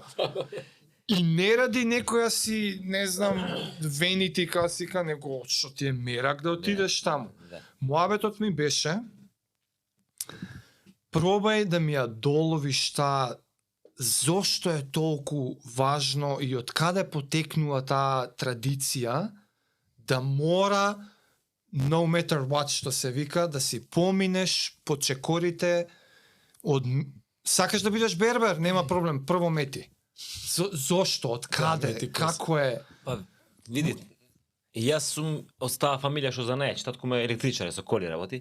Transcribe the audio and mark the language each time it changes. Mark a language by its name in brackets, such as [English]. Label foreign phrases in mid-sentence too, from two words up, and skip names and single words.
[Macedonian] И не ради некоја си, не знам, [English] vanity case, [Macedonian] него што ти е мерак да отидеш таму. Да. Муабетот ми беше пробај да ми ја доловиш таа зошто е толку важно и од каде потекнува таа традиција да мора [English] no matter what [Macedonian] што се вика да си поминеш по чекорите од сакаш да бидеш бербер, нема проблем, прво мети. Зошто, од каде, мети како е? Па, види, јас сум од таа фамилија што знаеш, татко ме електричар со коли работи.